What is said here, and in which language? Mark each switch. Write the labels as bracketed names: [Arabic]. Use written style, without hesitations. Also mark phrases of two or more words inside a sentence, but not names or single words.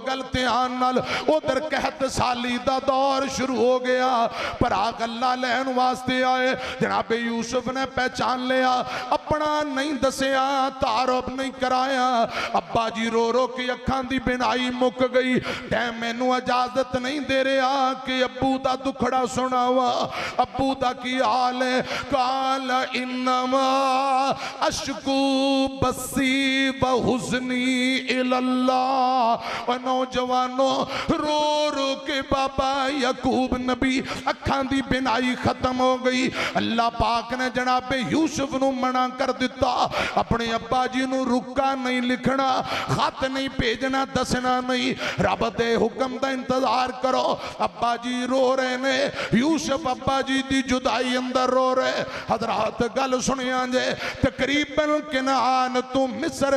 [Punjabi] گل دھیان نال اودھر قحط سالی دا دور شروع ہو گیا پر غلہ لین واسطے آئے جنابِ یوسف نے پہچان لیا اپنا نہیں دسیا تعارف نہیں کرایا ابا جی رو رو کے اکھاں دی بینائی مک گئی ٹائم مینوں اجازت نہیں دے رہیا کہ ابو دا دکھڑا سناواں ابو دا کی حال ہے [Arabic] قال إنما أشكو بثي وحزني [Punjabi] إلى الله نوجوانو رو رو کے بابا یعقوب نبی اکھاں دی بینائی ختم ہو گئی اللہ پاک نے جنابِ یوسف نوں منع کر دتا اپنے ابا جی نوں رقعہ نہیں لکھنا خط نہیں بھیجنا دسنا نہیں رب دے حکم دا انتظار کرو ابا جی رو رہے نے یوسف ابا جی دی جدائی اندر رو رہے حضرات گل سنی جے تقریباً کنعان توں مصر